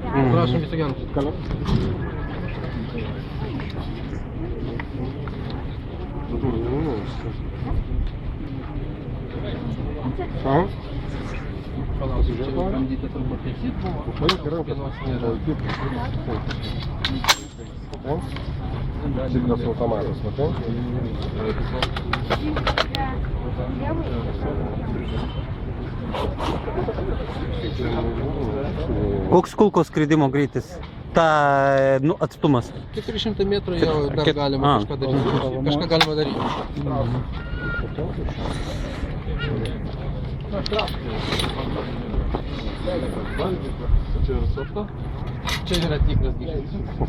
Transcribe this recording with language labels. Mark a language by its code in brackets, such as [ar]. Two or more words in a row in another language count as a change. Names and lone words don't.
[lt] Prašom viso gero. Palauksiu, čia jau bandyta turbūt taisyt buvo. Vienos nėra. [ru] Сильно с автомата, смотри. [lt] Koks kulkos skridimo greitis? Ta, nu, atstumas. 400 metrų jau dar galima kažką daryti. Kažką galima daryti. Čia yra tikras ginklas.